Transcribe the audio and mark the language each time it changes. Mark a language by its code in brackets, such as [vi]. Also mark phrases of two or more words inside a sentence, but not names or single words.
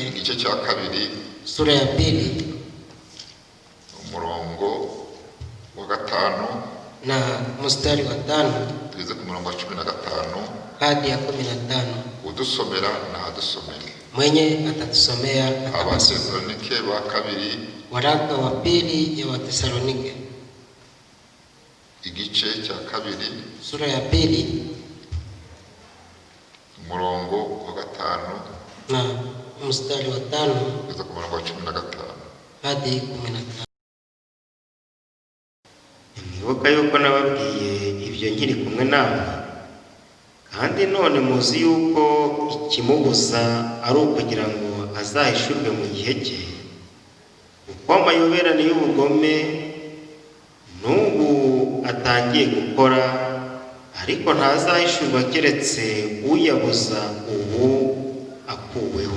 [rw] igice cya kabiri, [sw] sura ya 2 [rw] umurongo wa 5 [sw] na mstari wa 5 [rw] tugeze ku murongo wa 15. [sw] hadi ya 15. [rw] Udusomera na adusomere. [sw] Mwenye atatusomea atasoma. [rw] Abatesalonike ba kabiri, [sw] Waraka wa pili ya Watesalonike, [rw] igice cya kabiri, [sw] sura ya 2 [rw] umurongo wa 5 [sw] na mstari wa 5 [rw] tugeze ku murongo wa 15. [sw] hadi 15. [rw] Mwibuka yuko nababwiye ibyo nkiri kumwe namwe, kandi none muzi yuko ikimubuza ari ukugira ngo azahishurwe mu gihe cye, kuko amayoberane y'ubugome n'ubu atangiye gukora, ariko ntazahishurwa keretse uyabuza ubu akuweho.